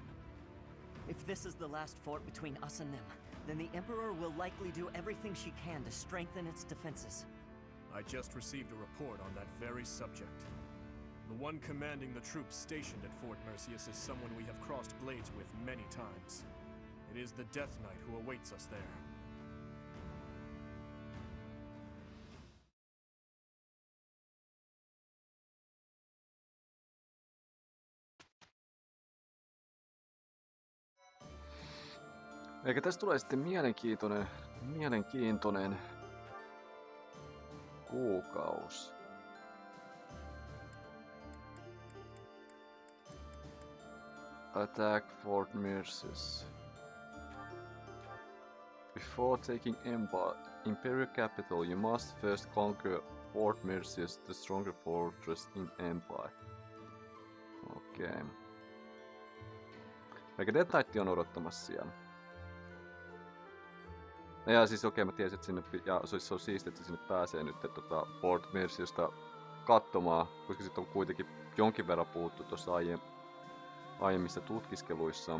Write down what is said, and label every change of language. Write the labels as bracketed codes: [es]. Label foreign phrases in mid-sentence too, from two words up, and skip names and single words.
[en] If this is the last fort between us and them, then the Emperor will likely do everything she can to strengthen its defenses. I just received a report on that very subject. The one commanding the troops stationed at Fort Mercius is someone we have crossed blades with many times. It is the Death Knight who awaits us there. [fi] Eikä tästä tulee sitten mielenkiintoinen kuukausi. [en] Attack Fort Mercius. Before taking Imperial Capital, you must first conquer Fort Mercius, the stronger fortress in Empire. [fi] Okei. Eikä Death Knight on odottamassa siellä. Ja siis okei, mä tiesin, että sinne, ja se on siistiä, että sinne pääsee nyt Fort Merciusta katsomaan, koska sitten on kuitenkin jonkin verran puhuttu tuossa aiemmissa tutkiskeluissa.